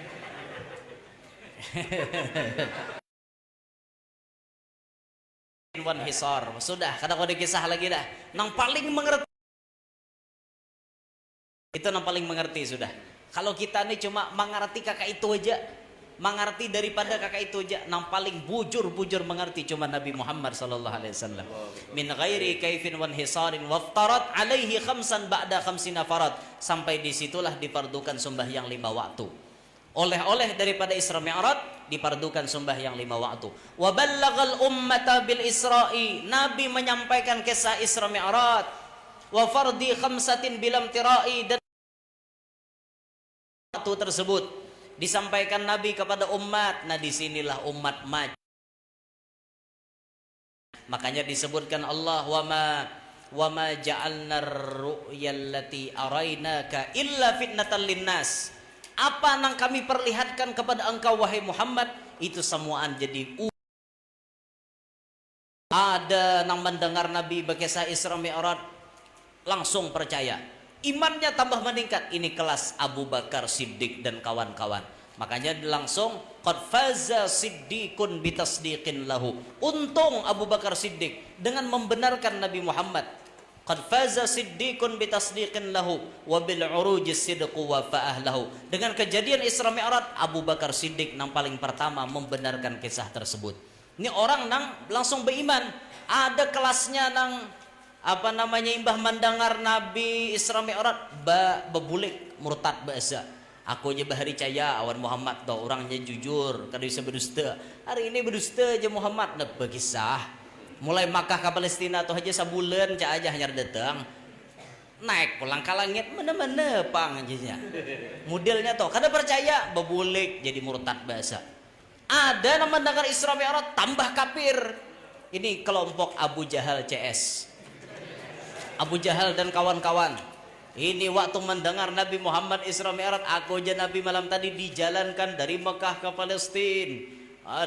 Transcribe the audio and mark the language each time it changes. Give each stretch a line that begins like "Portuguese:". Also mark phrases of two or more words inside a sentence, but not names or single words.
Arabic: وانحصار
Banjar: sudah kada kau dikisah lagi dah. Nang paling mengerti itu, nang paling mengerti sudah. Kalau kita nih cuma mengerti kakak itu aja, mengerti daripada kakak itu aja, nang paling bujur mengerti cuma Nabi Muhammad
Arabic: صلى الله عليه وسلم. من غير كيف وانحصار وافترضت عليه خمسا بعد خمسين فرضا.
Banjar: Sampai disitulah dipardukan sembahyang 5 waktu. Oleh-oleh daripada Isra Mi'raj dipardukan sembahyang 5 waktu.
Arabic: وبلغ الأمة بالإسراء,
Banjar: Nabi menyampaikan kisah Isra Mi'raj.
Arabic: وفرض خمسة بلا امتراء,
Banjar: dan waktu tersebut disampaikan Nabi kepada umat. Nah disinilah umat maju. Makanya disebutkan Allah,
Arabic: وما جعلنا الرؤيا التي أريناك إلا فتنة للناس.
Banjar: Apa yang kami perlihatkan kepada engkau wahai Muhammad, itu semuaan jadi ada nang mendengar Nabi berkisah Isra Mi'raj langsung percaya, imannya tambah meningkat. Ini kelas Abu Bakar Siddiq dan kawan-kawan. Makanya langsung
Arabic: قد فاز صديق بتصديق له.
Banjar: Untung Abu Bakar Siddiq dengan membenarkan Nabi Muhammad.
Arabic: قد فاز صديق بتصديق له وبالعروج الصدق وافى أهله.
Banjar: Dengan kejadian Isra Mi'raj, Abu Bakar Siddiq yang paling pertama membenarkan kisah tersebut. Ini orang nang langsung beriman. Ada kelasnya nang apa namanya imbah mendengar Nabi Isra Mi'raj bebulik murtad bahasa. Aku aja bahari caya awan Muhammad tuh orangnya jujur, kada bisa berdusta. Hari ini berdusta aja Muhammad nak berkisah. Mulai Makkah ke Palestina tuh aja sebulan cak aja hanya datang. Naik pulang ke langit mana-mana pang aja. Modelnya tuh kada percaya bebulik jadi murtad bahasa. Ada nama mendengar Isra Mi'raj tambah kafir. Ini kelompok Abu Jahal CS. Abu Jahal dan kawan-kawan. Ini waktu mendengar Nabi Muhammad Isra Mi'raj, aku aja Nabi malam tadi dijalankan dari Mekah ke Palestina.